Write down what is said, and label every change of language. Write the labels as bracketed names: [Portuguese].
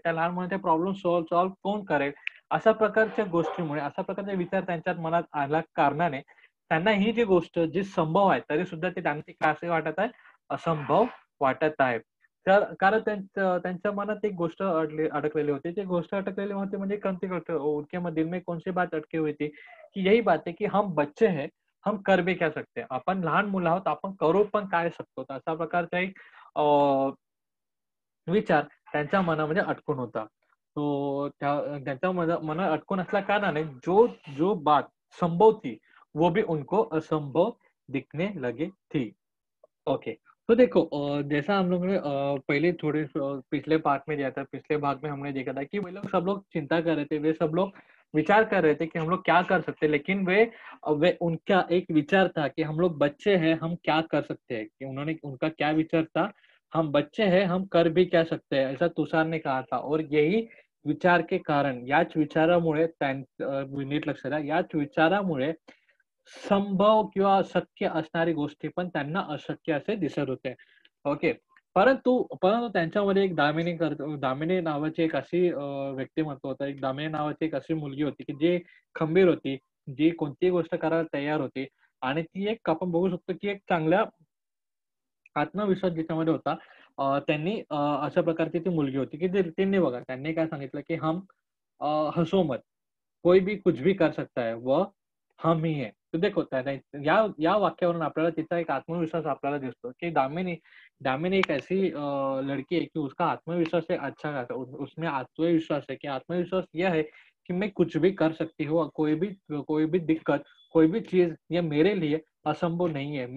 [Marathi] त्या लहान मुलांचे प्रॉब्लेम सॉल्व्ह कोण करेल? अशा प्रकारच्या गोष्टीमुळे, अशा प्रकारचे विचार त्यांच्या मनात आल्या कारणाने त्यांना ही जी गोष्ट जी संभव आहे, तरी सुद्धा ते त्यांना का असे वाटत आहे? असंभव वाटत आहे. तर कारण त्यांच्या मनात एक गोष्ट अडकलेली होती. ती गोष्ट अडकलेली होती म्हणजे कोणती गोष्ट? [Hindi] उनके दिल में कौन सी बात अटकी हुई थी? की यही बात है की हम बच्चे हैं, हम कर भी क्या सकते हैं? [Marathi] आपण लहान मुलं आहोत, आपण करू पण काय शकतो? तर अशा प्रकारचा एक अ, विचार त्यांच्या मनामध्ये अटकून होता. तो त्यांच्या मनात अटकून असल्या कारणाने [Hindi] जो जो बात संभव थी, वो भी उनको असंभव दिखने लगी थी. [English] Okay. [Hindi] तो देखो जैसा हम लोगों ने पहले थोड़े पिछले पार्ट में दिया था, पिछले भाग में हमने देखा था कि वे लोग सब लोग चिंता कर रहे थे, वे सब लोग विचार कर रहे थे कि हम लोग क्या कर सकते हैं, लेकिन वे उनका एक विचार था कि हम लोग बच्चे हैं, हम क्या कर सकते हैं, कि उन्होंने उनका क्या विचार था, हम बच्चे हैं, हम कर भी क्या सकते हैं, ऐसा तुषार ने कहा था और यही विचार के कारण [Marathi] याच विचारामुळे नीट लक्ष द्या, याच विचारामुळे संभव किंवा शक्य असणारी गोष्टी पण त्यांना अशक्य असे दिसत होते. [English] Okay. [Marathi] परंतु परंतु त्यांच्यामध्ये एक दामिनी नावाची एक अशी व्यक्तिमत्व होतं. एक दामिनी नावाची एक अशी मुलगी होती, की जी खंबीर होती, जी कोणतीही गोष्ट करायला तयार होती आणि ती एक आपण बघू शकतो, की एक चांगल्या आत्मविश्वास जिच्यामध्ये होता. त्यांनी अशा प्रकारची ती मुलगी होती, की त्यांनी बघा त्यांनी काय सांगितलं, की [Hindi] हसो मत. कोई भी कुछ भी कर सकता है, वह हम ही है. [Marathi] तो देखो या वाक्यावरून आपल्याला तिचा एक आत्मविश्वास आपल्याला दिसतो, की दामिनी [Hindi] दामिनी एक ऐसी लड़की है कि उसका आत्मविश्वास है अच्छा खासा. उसमें आत्मविश्वास है कि आत्मविश्वास यह है कि मैं कुछ भी कर सकती हूँ और कोई भी दिक्कत, कोई भी चीज़ ये मेरे लिए असंभव नहीं है.